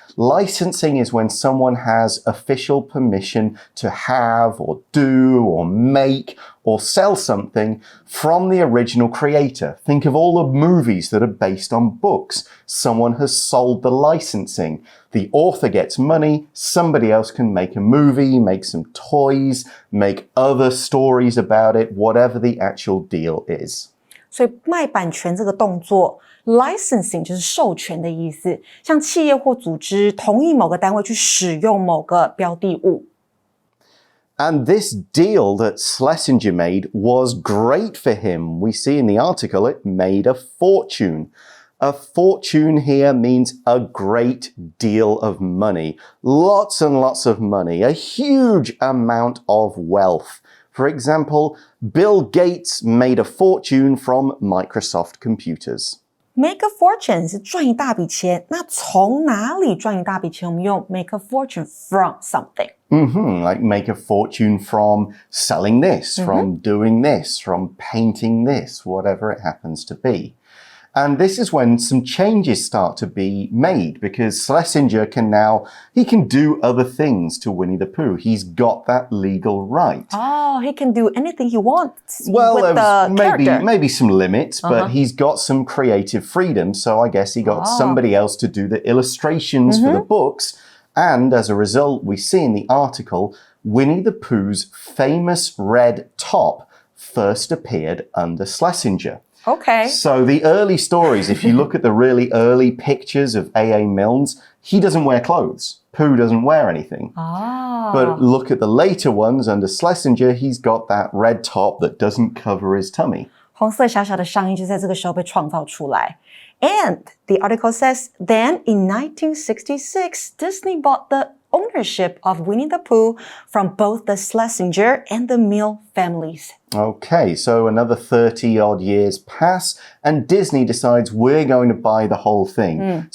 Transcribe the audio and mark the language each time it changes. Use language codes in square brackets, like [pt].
[en] Licensing is when someone has official permission to have or do or make or sell something from the original creator. Think of all the movies that are based on books. Someone has sold the licensing. The author gets money. Somebody else can make a movie, make some toys, make other stories about it, whatever the actual deal is. [zh] 所以卖版权这个动作 licensing 就是授权的意思，像企业或组织同意某个单位去使用某个标的物。 [en] And this deal that Schlesinger made was great for him. We see in the article it made a fortune. A fortune here means a great deal of money. Lots and lots of money. A huge amount of wealth. For example, Bill Gates made a fortune from Microsoft computers. Make a fortune [zh] 是赚一大笔钱，那从哪里赚一大笔钱？我们用 [en] make a fortune from something. Like make a fortune from selling this, from doing this, from painting this, whatever it happens to be. And this is when some changes start to be made because Schlesinger can do other things to Winnie the Pooh. He's got that legal right. Oh, he can do anything he wants Well, with the character. maybe some limits, but he's got some creative freedom. So I guess he got somebody else to do the illustrations for the books. And as a result, we see in the article, Winnie the Pooh's famous red top first appeared under Schlesinger. Okay. So the early stories, if you look at the really early pictures of A.A. Milne's, he doesn't wear clothes. Pooh doesn't wear anything. But look at the later ones under Schlesinger, he's got that red top that doesn't cover his tummy. [zh] 红色小小的上衣就在这个时候被创造出来。 [en] And the article says, then in 1966, Disney bought the ownership of Winnie the Pooh from both the Schlesinger and the Milne families. Okay, so another 30-odd years pass, and Disney decides we're going to buy the whole thing.